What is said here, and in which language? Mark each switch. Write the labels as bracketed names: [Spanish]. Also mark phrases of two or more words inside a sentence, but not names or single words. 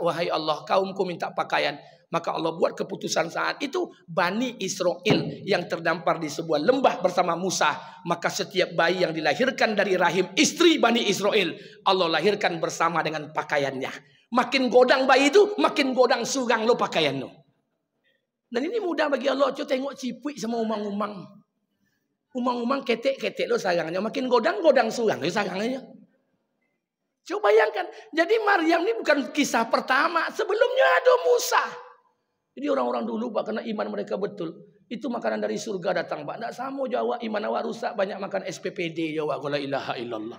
[Indonesian] Wahai Allah, kaumku minta pakaian. Maka Allah buat keputusan saat itu, Bani Israel yang terdampar di sebuah lembah bersama Musa. Maka setiap bayi yang dilahirkan dari rahim istri Bani Israel, Allah lahirkan bersama dengan pakaiannya. [Minangkabau] Makin godang bayi itu, makin godang sugang lo pakaian lo. [Indonesian] Dan ini mudah bagi Allah. [Minangkabau] Coba tengok cipik sama umang-umang. Umang-umang ketek-ketek lo sarangnya. Makin godang-godang sugang lo sarangnya. [Indonesian] Coba bayangkan. Jadi Maryam ini bukan kisah pertama. Sebelumnya ada Musa. Jadi orang-orang dulu Pak, karena iman mereka betul. Itu makanan dari surga datang Pak. Tidak sama Jawa, iman awak rusak. Banyak makan SPPD Jawa. [Arabic] La ilaha illallah.